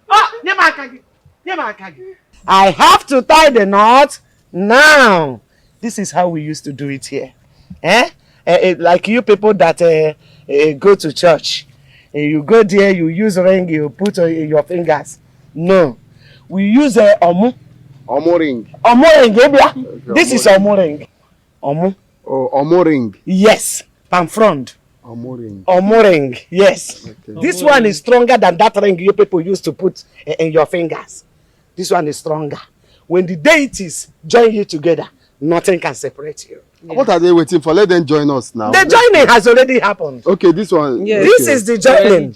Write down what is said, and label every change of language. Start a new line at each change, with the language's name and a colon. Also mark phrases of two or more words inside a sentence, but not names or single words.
English: I have to tie the knot now. This is how we used to do it here. Like you people that go to church. You go there, you use ring, you put your fingers. No. We use omu. Omu ring. Omu ring. This is omu ring. Omu. Oh, omu ring. Yes. Palm frond. Omuring. Omuring, yes. Okay. This one is stronger than that ring you people used to put in your fingers. This one is stronger. When the deities join you together, nothing can separate you. Yeah. What are they waiting for? Let them join us now. The joining has already happened. Okay, this one. Yes. This is the joining.